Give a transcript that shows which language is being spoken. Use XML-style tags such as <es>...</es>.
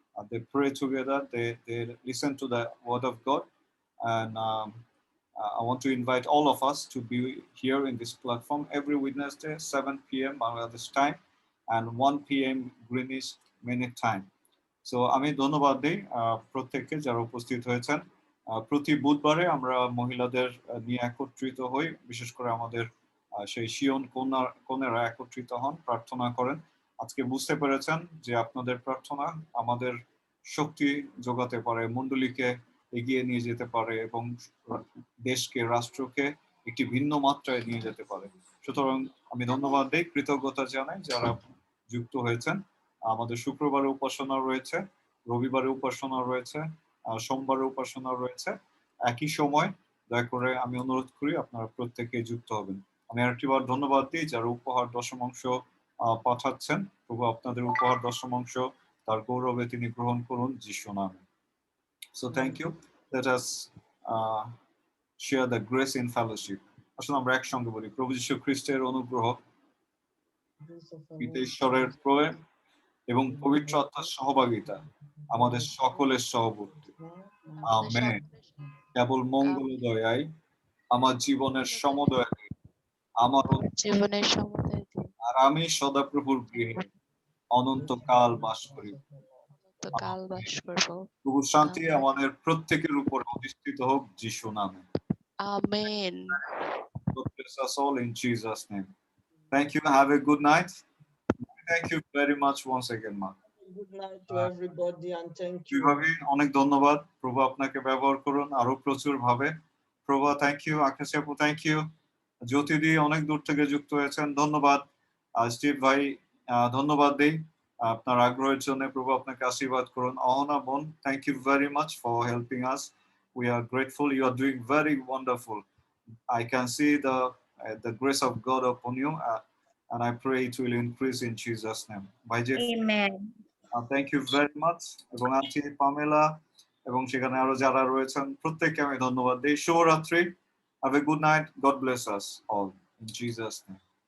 <en>They pray together, they listen to the word of God, and I want to invite all of us to be here in this platform every Wednesday, 7 p.m. Bangladesh time and 1 p.m. Greenwich Minute time. So</en> <bn>আমি ধন্যবাদ দিই প্রত্যেককে যারা উপস্থিত হয়েছেন, প্রতি বুধবারে আমরা মহিলাদের নিয়ে একত্রিত হই, বিশেষ করে আমাদের সেই শিয়ন কন্যারা একত্রিত হন, প্রার্থনা করেন। আজকে বুঝতে পেরেছেন যে আপনাদের প্রার্থনা আমাদের শক্তি যোগাতে পারে, মণ্ডলীকে এগিয়ে নিয়ে যেতে পারে এবং দেশকে, রাষ্ট্রকে একটি ভিন্ন মাত্রায় নিয়ে যেতে পারে। সুতরাং আমি ধন্যবাদ দিই, কৃতজ্ঞতা জানাই যারা যুক্ত হয়েছেন। আমাদের শুক্রবারে উপাসনা রয়েছে, রবিবারে উপাসনা রয়েছে, সোমবারে উপাসনা রয়েছে। একই সময় দয়া করে আমি অনুরোধ করি আপনারা প্রত্যেকে যুক্ত হবেন। আমি আরেকটিবার ধন্যবাদ দিই যারা উপহার দশমাংশ পাঠাচ্ছেন। প্রভু আপনাদের উপহার দশমাংশ তার গৌরবে তিনি গ্রহণ করুন যিশু নামে।</bn> <en>So thank you. Let us share the grace in fellowship.</en> <bn>আসলে আমরা একসঙ্গে বলি, প্রভু যীশু খ্রিস্টের অনুগ্রহ, পিতা ঈশ্বরের প্রেম এবং পবিত্র আত্মার সহভাগিতা আমাদের সকলের সহবর্তী। আমেন। কেবল মঙ্গল দয়ায় আমার জীবনের সমদয় আমার জীবনের সমুদয় আর আমি সদাপ্রভুর গৃহে অনন্তকাল বাস করি। কাল বাস করব। প্রভু শান্তি আমাদের প্রত্যেকের উপর অধিষ্ঠিত হোক যিশু নামে। Amen.</bn> <en>God bless us all in Jesus' name. Thank you. Have a good night. Thank you very much once again, Ma. Good night to everybody and thank you.</en> <bn>বিভাবী অনেক ধন্যবাদ। প্রভু আপনাকে ব্যবহার করুন আরো প্রচুর ভাবে। প্রভু থ্যাংক ইউ। আকাশ আপু থ্যাংক ইউ। জ্যোতিদি অনেক দূর থেকে যুক্ত হয়েছেন, ধন্যবাদ। স্টিভ ভাই ধন্যবাদ দেই আপনার আগ্রহের জন্য। প্রভু আপনাকে আশীর্বাদ করুন। অহনা বোন,</bn> <en>Thank you very much for helping us. We are grateful. You are doing very wonderful. I can see the grace of God upon you, and I pray it will increase in Jesus' name. Amen. Thank you very much.</en> <bn>এবং aunty Pamela এবং সেখানে আরো যারা রয়েছেন প্রত্যেককে আমি ধন্যবাদ দিই। শুভরাত্রি।</bn> <en>Have a good night. God bless us all in Jesus' name.</en>